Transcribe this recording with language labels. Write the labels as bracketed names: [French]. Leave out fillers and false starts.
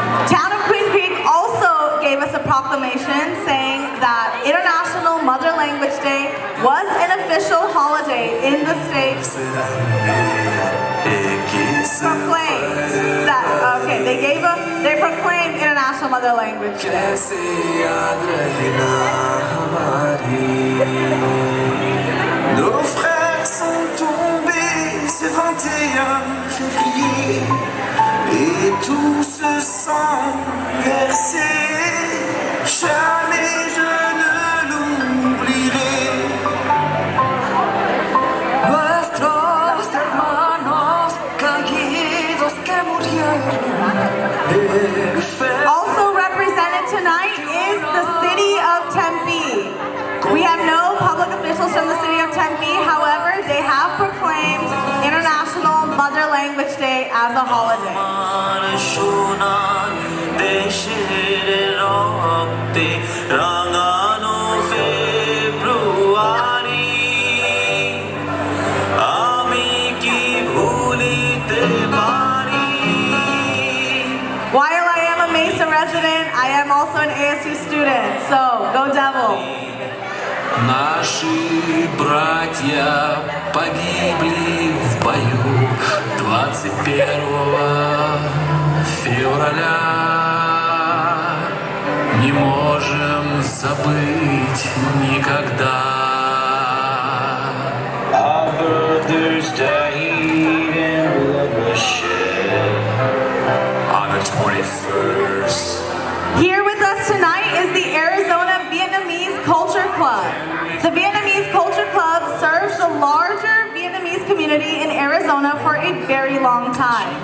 [English] Town of Queen Creek also gave us a proclamation saying that International Mother Language Day was an official holiday in the state. Proclaimed that, they proclaimed International Mother Language Day. [French] Nos frères sont tombés ce 21 février et tout ce sang versé, jamais je ne l'oublierai. [Spanish] Nuestros hermanos caídos que murieron. [English] Also represented tonight is the city of Tempe. We have no public officials from the city of Tempe, however, they have proclaimed International Mother Language Day as a holiday. While I am a Mesa resident, I am also an ASU student, so go Devil! [Russian] Наши братья погибли в бою 21 февраля. Не можем забыть никогда. [English] Our brothers died and blood was shed on the 21st. Here with us tonight is the Arizona Vietnamese Culture Club. The Vietnamese Culture Club serves the larger Vietnamese community in Arizona for a very long time.